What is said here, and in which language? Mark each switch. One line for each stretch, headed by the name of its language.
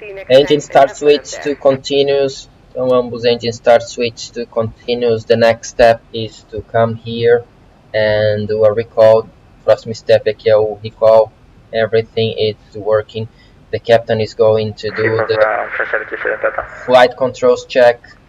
English: Engine start switch to continuous,
Portuguese: então ambos
English: engine start switch to continuous. The next step is to come here and do a recall.
Portuguese: Próximo step aqui é o recall.
English: Everything is working. The captain is going to do the flight controls check.